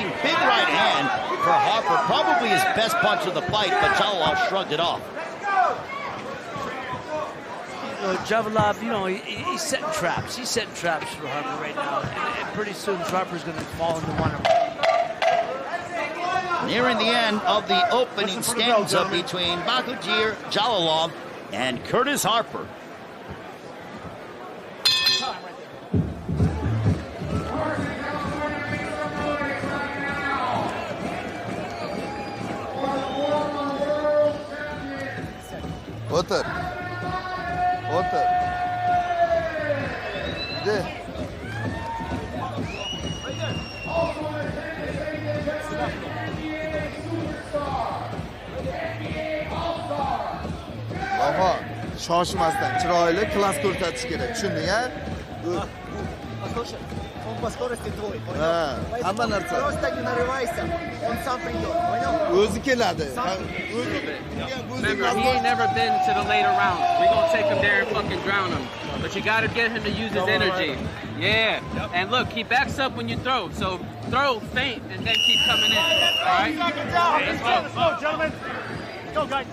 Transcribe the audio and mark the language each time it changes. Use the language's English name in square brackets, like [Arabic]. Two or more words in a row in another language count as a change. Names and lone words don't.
[English] Big right hand for Harper. Probably his best punch of the fight, but Jalolov shrugged it off. Jalolov, you know, he's setting traps. He's setting traps for Harper right now. And pretty soon, Harper's going to fall into one of them. Nearing the end of the opening stanza between BAHODIR Jalolov and Curtis Harper. [Uzbek] Otur. Otur. De. Baho, shoshmasdan chiroyli klass ko'rsatish kerak. Tushunding-a? [Russian] по скорости твой, понял? А, Поэтому [Uzbek] hamma narsa. [Russian] просто не нарывайся, он сам придет, понял? [Uzbek] O'zi keladi. [English] Remember, he ain't never been to the later rounds. We gonna take him there and fucking drown him. But you gotta get him to use his energy. Yeah. And look, he backs up when you throw. So throw, feint, and then keep coming in. All right? Let's go. Let's go, gentlemen. Let's go, guys.